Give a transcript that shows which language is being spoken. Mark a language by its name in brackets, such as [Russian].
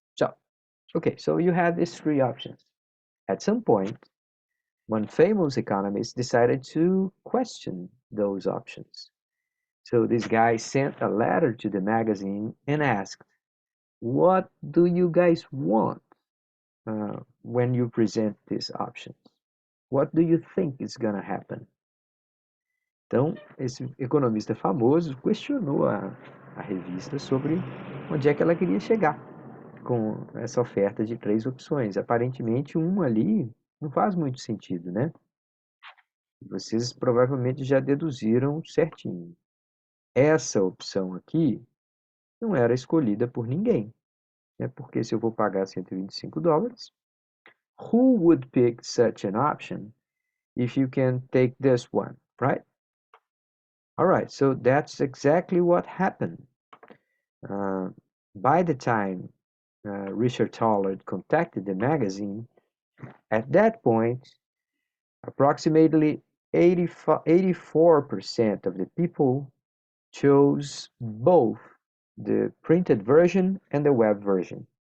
[English] So, okay, so you have these three options. At some point, one famous economist decided to question those options. So this guy sent a letter to the magazine and asked, what do you guys want when you present these options? What do you think is gonna happen? [Portuguese] Então, esse economista famoso questionou a revista sobre onde é que ela queria chegar com essa oferta de três opções. Aparentemente, uma ali não faz muito sentido, né? Vocês provavelmente já deduziram certinho. Essa opção aqui não era escolhida por ninguém, né? Porque se eu vou pagar [English] $125, who would pick such an option if you can take this one, right? All right, so that's exactly what happened. By the time Richard Tollard contacted the magazine, at that point, approximately 84% of the people chose both the printed version and the web version.